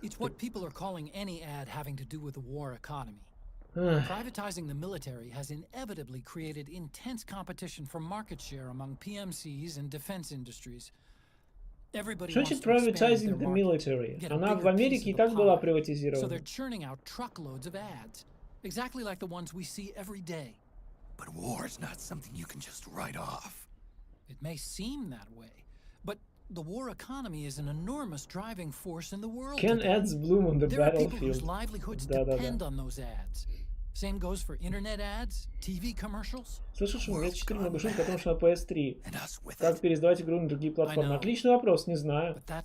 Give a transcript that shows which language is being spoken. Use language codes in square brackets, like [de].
[en] It's what people are calling any ad having to do with the war economy. Privatizing the military has inevitably created intense competition for market share among PMCs and defense industries. [ru] Что значит [en] privatizing the military? [ru] Она в Америке и так была приватизирована. [en] So they're churning out truckloads of ads, exactly like the ones we see every day. But war is not something you can just write off. It may seem that way, but the war economy is an enormous driving force in the world. Can ads bloom on the battlefield? There are people whose livelihoods depend on those ads. Same goes for internet ads, TV commercials. [ru] Слышишь, у меня 4 много шуток о том, что на PS3. Как переиздавать игру на другие платформы? Отличный вопрос, не знаю.